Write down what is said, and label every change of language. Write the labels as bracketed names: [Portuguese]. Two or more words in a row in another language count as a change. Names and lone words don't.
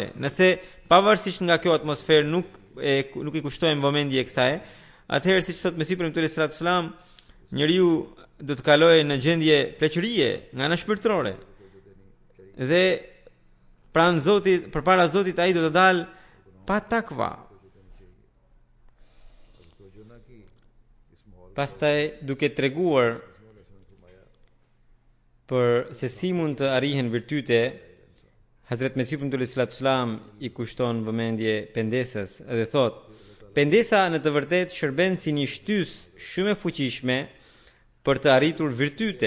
[Albanian] Nëse pavarësisht nga kjo atmosferë nuk i kushtojmë vëmendje kësaj, atëherë siç thot Mesiu Premtuari [Arabic] صلى الله عليه وسلم, [Albanian] njeriu do të kalojë në gjendje pleqërie nga ana shpirtërore. Dhe pranë Zotit, përpara Zotit ai do të dalë pa takva. [Urdu] توجہ نہ کی اس ماحول [Albanian] Pastaj duke treguar për se si mund të arrihen virtyte, Hazret Mesiu Premtuari [Arabic] صلى الله عليه وسلم [Albanian] i kushton vëmendje pendesës dhe thot: Pendesa në të vërtetë shërben si një shtys shumë e fuqishme për të arritur virtyte.